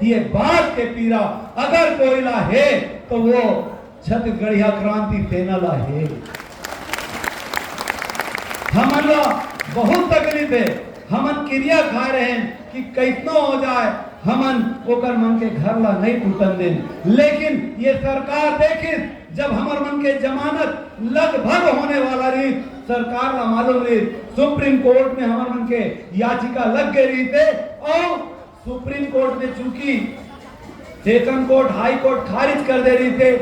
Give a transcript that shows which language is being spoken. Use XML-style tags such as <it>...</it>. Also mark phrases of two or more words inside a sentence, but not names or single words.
<hne>ये बात के पीरा अगर कोई ला है तो वो छत्तीसगढ़िया क्रांति सेना ला है। हमन ला बहुत तकलीफ है, हमन क्रिया खा रहे हैं कि कैसनो हो जाए हमन ओकर मन के घर ला नहीं टूटन दें। लेकिन ये सरकार देखी जब हमर मन के जमानत लगभग होने वाला रही सरकार ला मालूम रही</hne> <en>supreme court</en> <hne>में हमर मन के याचिका लग गई रही थे और</hne> <en>supreme court</en> <hne>ने चूंकि</hne> <en>session court high court</en> <hne>खारिज कर दे रही थे।</hne>